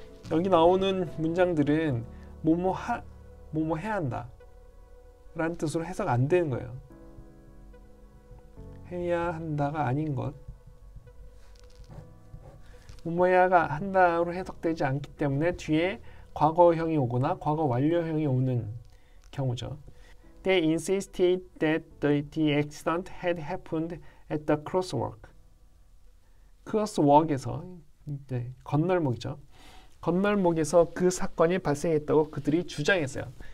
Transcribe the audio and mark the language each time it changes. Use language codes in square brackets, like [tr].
[ko] 여기 나오는 문장들은 뭐뭐 해야 한다 라는 뜻으로 해석 안 되는 거예요. 해야 한다가 아닌 것. 뭐뭐 해야 한다로 해석되지 않기 때문에 뒤에 과거형이 오거나 과거 완료형이 오는 경우죠. [en] They insisted that the accident had happened at the crosswalk. [ko] crosswalk에서 네, 건널목이죠. 건널목에서 그 사건이 발생했다고 그들이 주장했어요.